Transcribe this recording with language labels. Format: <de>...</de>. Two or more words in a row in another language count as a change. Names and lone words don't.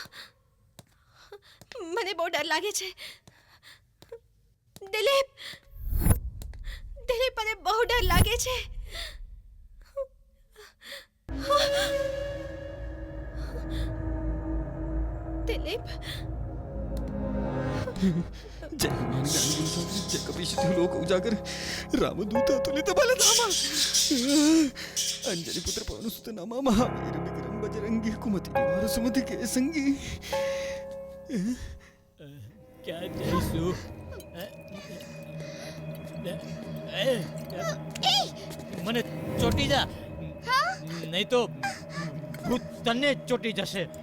<gu>મને બહુ ડર લાગે છે. દિલીપ દિલીપ મને બહુ ડર લાગે છે. દિલીપ</gu> <awa>जय कपीशितु लोक उजागर रामदूत अतुलित बलधामा अंजनी पुत्र पवनसुत नामा महावीर विक्रम बजरंगी कुमति निवार सुमति के संगी.</awa> <gu>ક્યાં જઈશું? મને ચોટી જા, નહીં તો ભૂત તને ચોટી જશે.</gu>